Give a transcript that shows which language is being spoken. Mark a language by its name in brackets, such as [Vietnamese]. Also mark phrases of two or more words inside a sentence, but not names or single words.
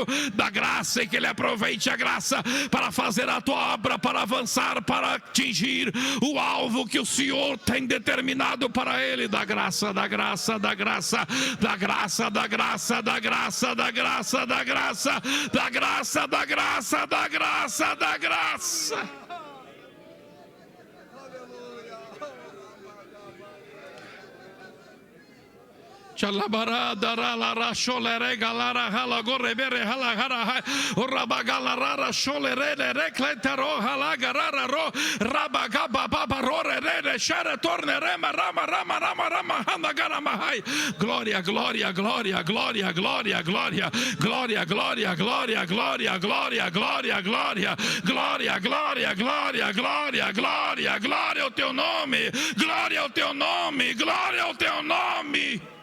[Portuguese] Dá graça, e que ele aproveite a graça para fazer a tua obra, para avançar, para atingir o alvo que o Senhor tem determinado para ele. Dá graça, dá graça, dá graça, dá graça, dá graça, dá graça, dá graça, dá graça, dá graça, dá graça, dá graça, dá graça. Chalabarada ralara sholere galara hala gorebere hala hara rabagala rara sholere recletero hala garara ro rabagaba babarore re shara tornere rama rama rama rama handa garama hai. Glória, glória, glória, glória, glória, glória, glória, glória, glória, glória, glória, glória, glória, glória, glória, glória, glória, glória, glória ao teu nome, glória ao teu nome, glória ao teu nome.